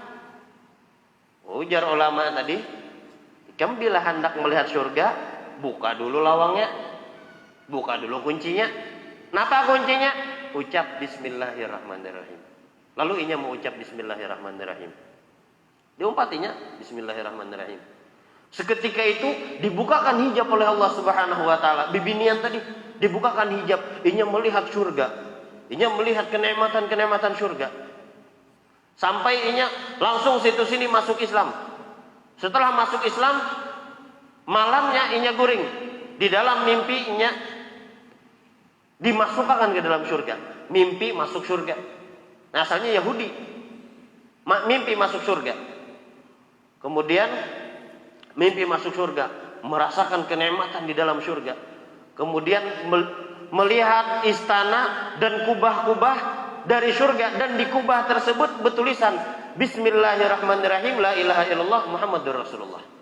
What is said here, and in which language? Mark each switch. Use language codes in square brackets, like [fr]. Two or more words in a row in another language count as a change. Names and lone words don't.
[bjn] Ujar ulama tadi, ikam bila hendak melihat surga, buka dulu lawangnya. Buka dulu kuncinya. Napa kuncinya? Ucap [ar] بسم الله الرحمن الرحيم. [bjn] Lalu inya mau ucap [ar] بسم الله الرحمن الرحيم. [bjn] Diumpatinya [ar] بسم الله الرحمن الرحيم. [id] Seketika itu dibukakan hijab oleh Allah [ar] سبحانه وتعالى. [bjn] Bibinian tadi dibukakan hijab, inya melihat surga. Inya melihat kenikmatan-kenikmatan surga. Sampai inya langsung situ sini masuk Islam. Setelah masuk Islam, malamnya inya guring. [id] Di dalam mimpi inya dimasukkan ke dalam surga. Mimpi masuk surga. Nah, asalnya Yahudi. Mimpi masuk surga. Kemudian mimpi masuk surga, merasakan kenikmatan di dalam surga. Kemudian melihat istana dan kubah-kubah dari surga, dan di kubah tersebut bertulisan [ar] بسم الله الرحمن الرحيم، لا إله إلا الله محمد رسول الله.